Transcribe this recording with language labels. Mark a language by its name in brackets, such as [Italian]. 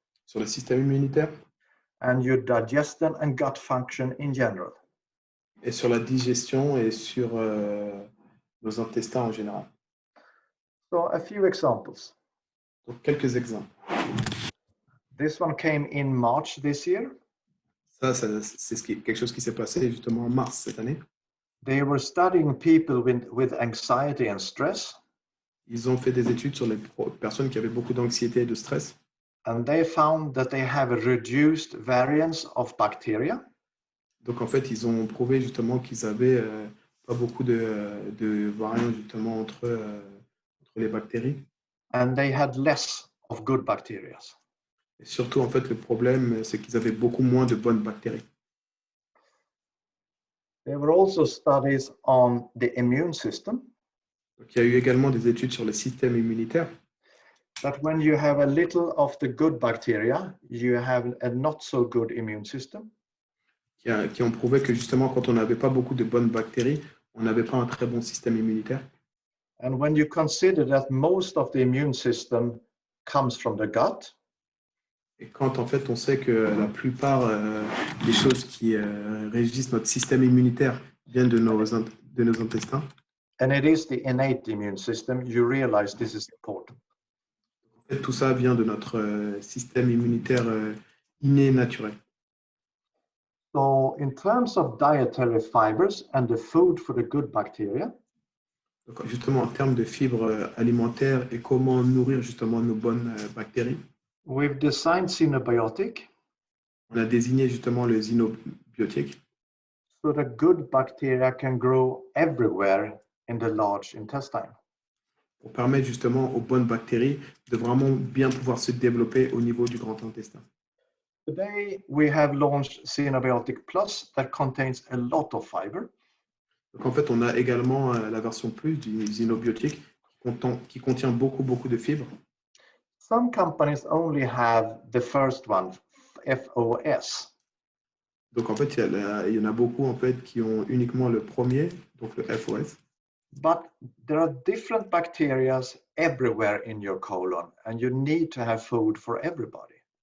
[French] sur le système immunitaire [English] and your digestion and gut function in general. [French] et sur la digestion et sur nos intestins en général. [English] So a few examples. [French] Donc, quelques exemples. [English] This one came in March this year. [French] Ça c'est quelque chose qui s'est passé justement en mars cette année. [English] They were studying people with anxiety and stress, [French] Ils ont fait des études sur les personnes qui avaient beaucoup d'anxiété et de stress. [English] and they found that they have a reduced variance of bacteria. [French] Donc, en fait, ils ont prouvé justement qu'ils avaient pas beaucoup de variants justement entre les bactéries. [English] And they had less of good bacteria. [French] Et surtout, en fait, le problème, c'est qu'ils avaient beaucoup moins de bonnes bactéries. [English] There were also studies on the immune system, [French] Donc, il y a eu également des études sur le système immunitaire. [English] that when you have a little of the good bacteria, you have a not so good immune system. [French] Qui ont prouvé que justement, quand on n'avait pas beaucoup de bonnes bactéries, on n'avait pas un très bon système immunitaire. [English] And when you consider that most of the immune system comes from the gut, [French] Et quand en fait on sait que la plupart des choses qui régissent notre système immunitaire viennent de nos intestins, [English] and it is the innate immune system, you realize this is important. [French] en fait, tout ça vient de notre système immunitaire inné naturel. [English] So in terms of dietary fibers and the food for the good bacteria, [French] Donc, justement, en termes de fibres alimentaires et comment nourrir justement nos bonnes bactéries, [English] we've designed Synabiotic [French] on a désigné justement le xynobiotique [English] so that good bacteria can grow everywhere in the large intestine. [French] pour permettre justement aux bonnes bactéries de vraiment bien pouvoir se développer au niveau du grand intestin. [English] Today, we have launched Synabiotic Plus that contains a lot of fiber. [French] Donc en fait, on a également la version plus du xynobiotique qui contient beaucoup de fibres. [English] Some companies only have the first one, FOS. [French] Donc en fait, il y en a beaucoup en fait qui ont uniquement le premier, donc le FOS. [English] But there are different bacteria everywhere in your colon, and you need to have food for everybody.